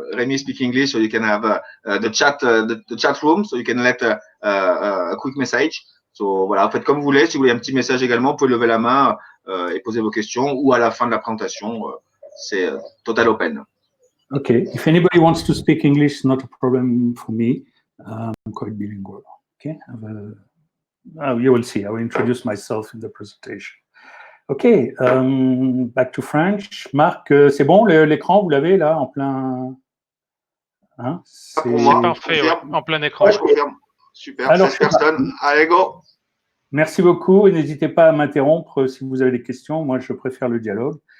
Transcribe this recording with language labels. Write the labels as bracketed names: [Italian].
[English] Rémi speak English, so you can have the chat room, so you can let a quick message. [French] So voilà, faites comme vous voulez. Si vous voulez un petit message également, vous pouvez lever la main et poser vos questions, ou à la fin de la présentation, c'est total open. [English] Okay. If anybody wants to speak English, not a problem for me. I'm quite bilingual. Okay. You will see. I will introduce myself in the presentation. Okay. Back to French. [French] Marc, c'est bon l'écran, vous l'avez là en plein. Hein, c'est parfait, ouais, en plein écran. Ouais, je confirme. Super. Alors, 16 personnes. Allez, go. Merci beaucoup et n'hésitez pas à m'interrompre si vous avez des questions. Moi, je préfère le dialogue.